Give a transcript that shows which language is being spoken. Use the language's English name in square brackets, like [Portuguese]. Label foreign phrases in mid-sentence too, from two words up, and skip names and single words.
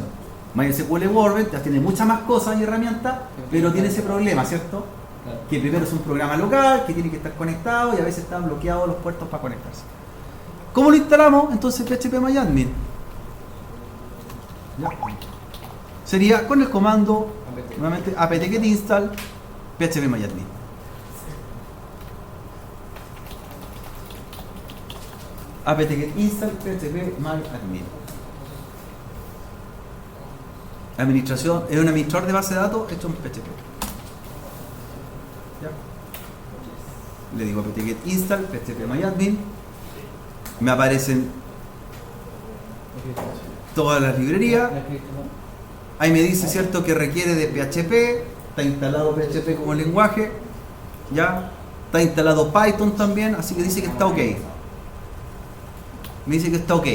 [Spanish] MySQL Workbench ya tiene muchas más cosas y herramientas, pero tiene ese problema, ¿cierto? Claro. Que primero es un programa local, que tiene que estar conectado y a veces están bloqueados los puertos para conectarse. ¿Cómo lo instalamos? Entonces PHPMyAdmin. ¿Ya? Sería con el comando nuevamente apt-get install phpMyAdmin. apt-get install phpMyAdmin. Administración, es un administrador de base de datos hecho en PHP. ¿Ya? Le digo apt-get install phpMyAdmin. Me aparecen todas las librerías. Ahí me dice, cierto, que requiere de PHP. Está instalado PHP como lenguaje. Ya. Está instalado Python también. Así que dice que está ok. Me dice que está ok.